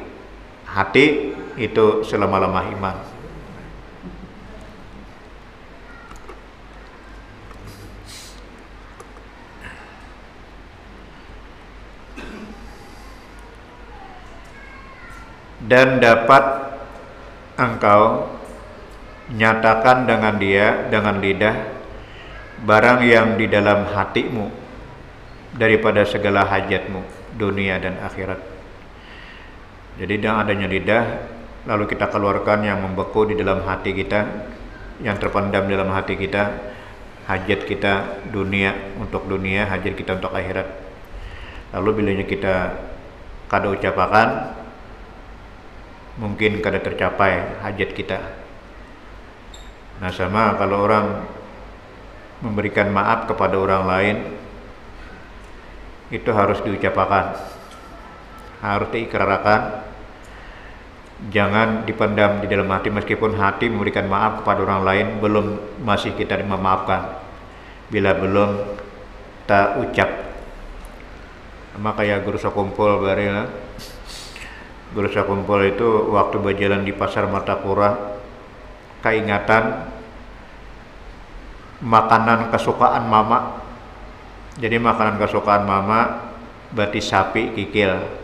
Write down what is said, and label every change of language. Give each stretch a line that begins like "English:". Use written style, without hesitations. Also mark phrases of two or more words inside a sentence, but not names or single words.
Indonesian: Hati itu selama-lamah iman. Dan dapat engkau nyatakan dengan dia, dengan lidah, barang yang di dalam hatimu daripada segala hajatmu dunia dan akhirat. Jadi dengan adanya lidah, lalu kita keluarkan yang membeku di dalam hati kita, yang terpendam dalam hati kita, hajat kita dunia untuk dunia, hajat kita untuk akhirat.
Banjar: Lalu bilanya kita kada ucapakan, mungkin kada tercapai hajat kita.
Indonesian: Nah, sama kalau orang memberikan maaf kepada orang lain, itu harus diucapkan, harus diikrarkan, jangan dipendam di dalam hati. Meskipun hati memberikan maaf kepada orang lain, masih kita memaafkan bila belum tak ucap.
Banjar: Sama kayak guru sakumpul barila.
Indonesian: Guru sakumpul itu waktu berjalan di pasar Martapura, keingatan makanan kesukaan mama. Jadi makanan kesukaan mama batis sapi kikil.